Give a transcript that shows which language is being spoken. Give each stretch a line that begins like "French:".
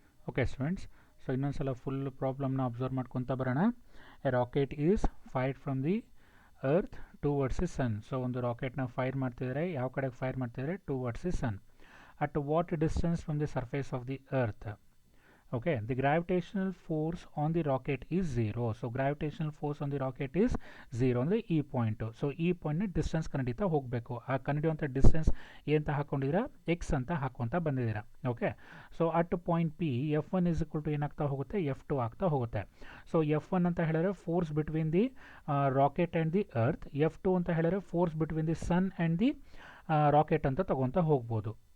Kannada: Okay students, so ಇನ್ನೊಂದ್ಸಲ full ಪ್ರಾಬ್ಲಮ್ನ observe ಮಾಡ್ಕೊತಾ ಬರೋಣ.
English: A rocket is fired from the earth towards the sun.
Kannada: So ಒಂದು ರಾಕೆಟ್ನ fire ಮಾಡ್ತಿದ್ದಾರೆ, ಯಾವ ಕಡೆಗೆ ಫೈರ್ ಮಾಡ್ತಿದ್ದಾರೆ,
English: Towards the sun. At what distance from the surface of the earth? Okay, the gravitational force on the rocket is 0. So gravitational force on the rocket is 0
Kannada: ಅಂದರೆ ಈ point. So ಈ ಪಾಯಿಂಟ್ನ distance ಕಂಡಿತಾ ಹೋಗಬೇಕು. ಆ ಕಂಡಿಡುವಂಥ distance ಏನಂತ ಹಾಕೊಂಡಿದ್ದೀರಾ, X ಅಂತ ಹಾಕೊಂತ ಬಂದಿದ್ದೀರಾ.
English: okay, so at point P F1 is equal to
Kannada: ಏನಾಗ್ತಾ ಹೋಗುತ್ತೆ,
English: F2
Kannada: ಆಗ್ತಾ ಹೋಗುತ್ತೆ.
English: so F1
Kannada: ಅಂತ ಹೇಳಿದ್ರೆ
English: force between the rocket and the earth, F2 ಅಂತ ಹೇಳಿದ್ರೆ force between the sun and the rocket
Kannada: ಅಂತ ತಗೊತಾ ಹೋಗ್ಬೋದು.